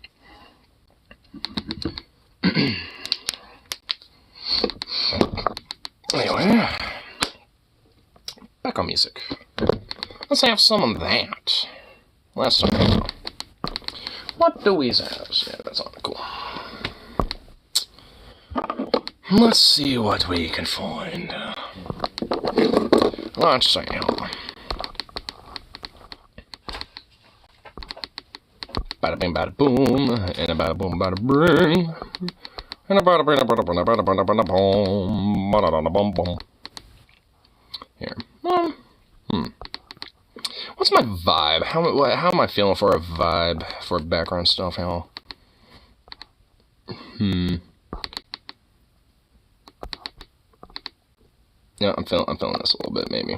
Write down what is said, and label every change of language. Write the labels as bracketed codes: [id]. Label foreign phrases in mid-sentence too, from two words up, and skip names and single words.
[en] Anyway, back on music. Let's have some of that. Last time. What do we have? Yeah, that's not cool. Let's see what we can find. Let's see. Bada bing, bada boom, and a bada boom, bada bring, and a bada bing, bada bada bada bada bada boom, bada bada boom boom. Here. What's my vibe? How am I feeling for a vibe for background stuff? How? Yeah, I'm feeling this a little bit, maybe.